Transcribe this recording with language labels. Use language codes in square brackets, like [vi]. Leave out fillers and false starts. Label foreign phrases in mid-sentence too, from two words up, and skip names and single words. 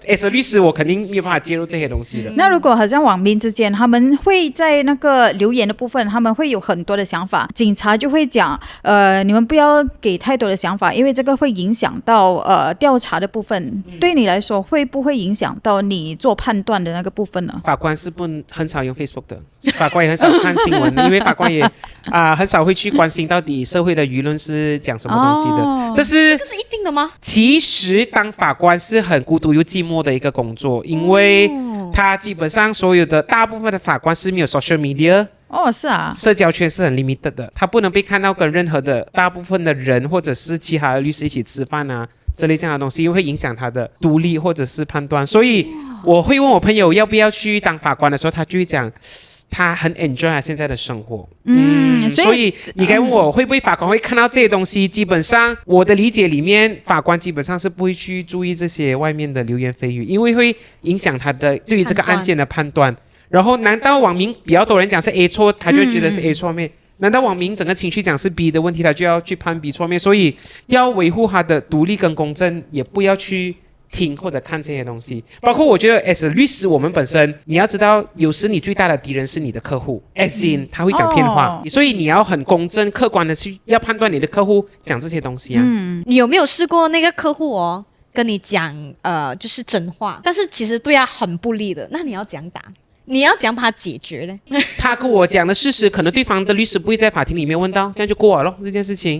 [zh] 作為律師我肯定沒有辦法介入這些東西的。那如果好像網民之間他們會在那個留言的部分他們會有很多的想法，警察就會講你們不要給太多的想法，因為這個會影響到調查的部分，對你來說會不會影響到你做判斷的那個部分呢？法官是很少用 Facebook 的，法官也很少看新聞因為法官也很少會去關心到底社會的輿論是講什麼東西的，這是一定的嗎？其實當法官是很孤獨又寂寞的一個工作，因為他基本上所有的大部分的法官是沒有 social media。是啊，社交圈是很 limited 的，他不能被看到跟任何的大部分的人或者是其他的律師一起吃飯啊之類這樣的東西，因為會影響他的獨立或者是判斷。所以我會問我朋友要不要去當法官的時候，他就會講他很 enjoy 他現在的生活。所以你該問我會不會法官會看到這些東西，基本上我的理解裡面，法官基本上是不會去注意這些外面的流言蜚語，因為會影響他的對於這個案件的判斷。然後難道網民比較多人講是 A 錯，他就會覺得是 A 錯面？難道網民整個情緒講是 B 的問題，他就要去判 B 錯面？所以要維護他的獨立跟公正，也不要去聽或者看這些東西。包括我覺得 [en] as a [zh] 律師，我們本身你要知道，有時你最大的敵人是你的客戶 ， [en] as in [zh] 他會講騙話，所以你要很公正客觀的去要判斷你的客戶講這些東西啊。你有沒有試過那個客戶跟你講就是真話，但是其實對他很不利的，那你要講打？你要講把它解決呢？他跟我講的事實，可能對方的律師不會在法庭裡面問到，這樣就過了咯這件事情。